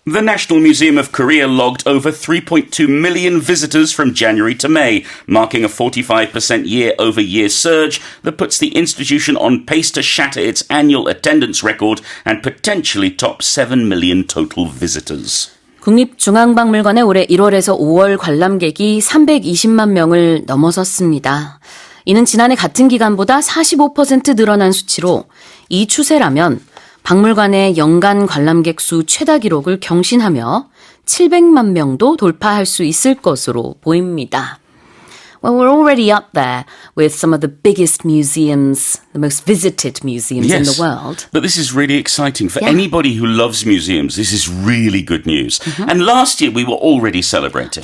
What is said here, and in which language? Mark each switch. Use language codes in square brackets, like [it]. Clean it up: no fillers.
[en] The National Museum of Korea logged over 3.2 million visitors from January to May, marking a 45% year-over-year surge that puts the institution on pace to shatter its annual attendance record and potentially top 7 million total visitors. [ko] 국립중앙박물관에 올해 1월에서 5월 관람객이 320만 명을 넘어섰습니다. 이는 지난해 같은 기간보다 45% 늘어난 수치로 이 추세라면 박물관의 연간 관람객 수 최다 기록을 경신하며 700만 명도 돌파할 수 있을 것으로 보입니다. [en] Well, we're already up there with some of the biggest museums, the most visited museums in the world. But this is really exciting. For anybody who loves museums, this is really good news. Mm-hmm. And last year, we were already celebrating.